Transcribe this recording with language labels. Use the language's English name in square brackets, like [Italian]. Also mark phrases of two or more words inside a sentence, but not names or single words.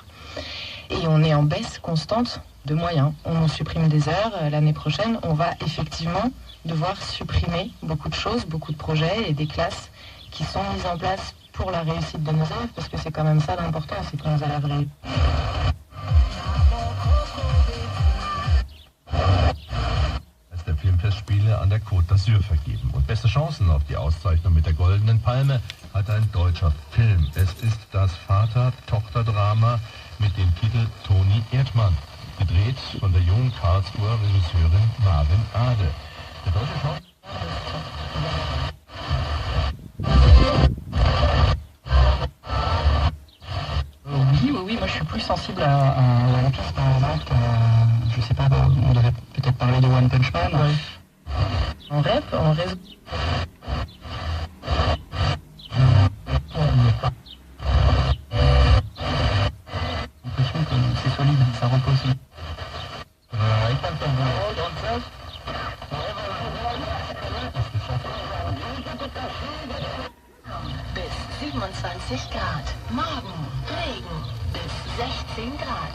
[French] Et on est en baisse constante de moyens. On supprime des heures. L'année prochaine, on va effectivement devoir supprimer beaucoup de choses, beaucoup de projets et des classes qui sont mises en place pour la réussite de nos élèves, parce que c'est quand même ça l'important, c'est que nos élèves [German] der Filmfestspiele an der Côte d'Azur vergeben. Und beste Chancen auf die Auszeichnung mit der Goldenen Palme hat ein deutscher Film. Es ist das Vater-Tochter-Drama mit dem Titel Toni Erdmann, gedreht von der jungen Karlsruher Regisseurin Marvin Ade. Der deutsche [French] Oui, moi je suis plus sensible à One Piece par exemple, je sais pas, on devait peut-être parler de One Punch Man. Ouais. En rap, en réseau. L'impression que c'est solide, ça repose. [German] Bis 27 Grad. Morgen Regen bis 16 Grad.